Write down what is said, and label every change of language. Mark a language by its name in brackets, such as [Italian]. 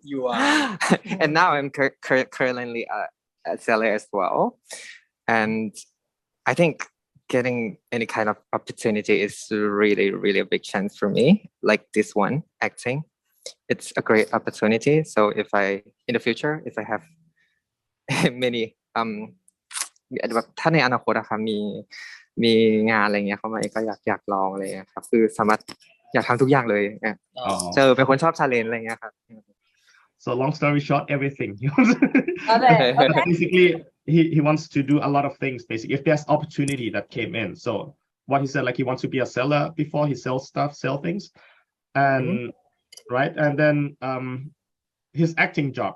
[English] You are. And now I'm currently a seller as well. And I think getting any kind of opportunity is really, really a big chance for me. Like this one, acting. It's a great opportunity. So in the future, if I have many [Thai] แบบถ้าในอนาคตอะครับมีงานอะไรเงี้ยเข้ามาก็อยากลองอะไรเงี้ยครับคือสามารถอยากทำทุกอย่างเลยเป็นคนชอบ challenge อะไรเงี้ยครับ [English] So long story short, everything. Okay. Basically, he wants to do a lot of things. Basically, if there's opportunity that came in. So what he said, like he wants to be a seller before he sells stuff, sell things, and right, and then his acting job.